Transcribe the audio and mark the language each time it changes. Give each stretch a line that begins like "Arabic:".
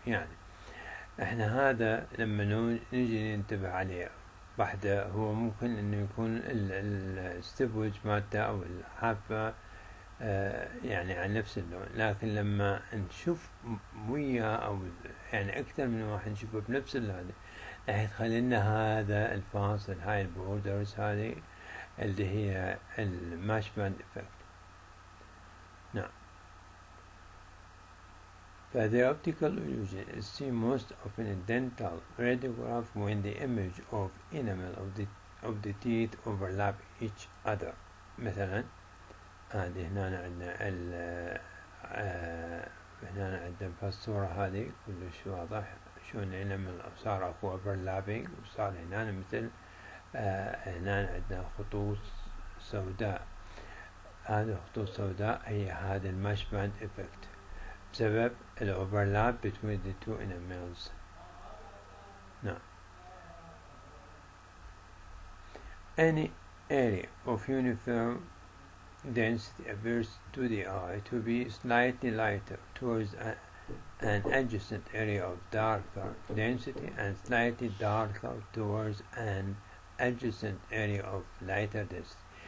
Arabic: يعني احنا هذا لما نجي ننتبه عليه واحدة هو ممكن انه يكون الستيب ويدج مالته او الحافة يعني على نفس اللون، لكن لما نشوف وياه او يعني اكثر من واحد نشوفه بنفس اللون راح يدخل لنا هذا الفاصل، هاي البوردرز هذه اللي هي الماتش باند افكت. نعم.
English: The optical illusion is seen most often in dental radiograph when the image of enamel of the teeth overlap each other.
Arabic: مثلا هذه هنا عندنا هنا عندنا في الصورة هذه كلش واضح شلون الانامل صار اكو overlapping وصار هنا مثل هنا عندنا خطوط سوداء. هذه خطوط سوداء هي هذا الماتش باند افكت بسبب الأوفرلاب
English: between the two enamels. Now, any area of uniform density appears to the eye to be slightly lighter towards an adjacent area of darker density and slightly darker towards an adjacent area of lighter density.